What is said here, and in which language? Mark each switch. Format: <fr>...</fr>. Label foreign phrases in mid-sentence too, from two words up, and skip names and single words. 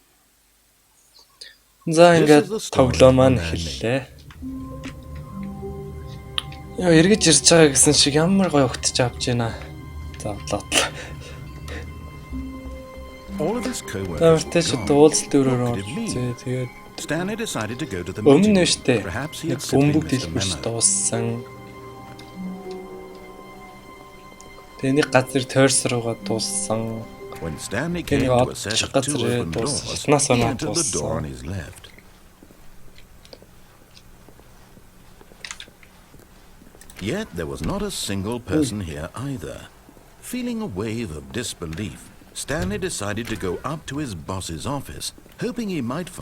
<mn>За ингээд тоглоом маань эхэллээ. Яа эргэж ирж байгаа гэсэн шиг ямар гоё өгтөж авч байна. За бодлоо. Тавтай ч уулзалт өрөөрөө тэгээд</mn> <en>Stanley decided to go to the</en> <mn>өмнө</mn> <en>meeting.</en> <mn>нь штэ.</mn> <en>Perhaps he had</en> <mn>Бөмбөг</mn> <en>simply missed the</en> <mn>дэлбэрч</mn> <en>memo.</en> <mn>дууссан. Тэний газар тойрс руугаа дууссан.</mn> <en>When Stanley came to a set of two open doors, he entered the door on his left. Yet there was not a single person here either. Feeling a wave of disbelief, Stanley decided to go up to his boss's office, hoping he might find.</en>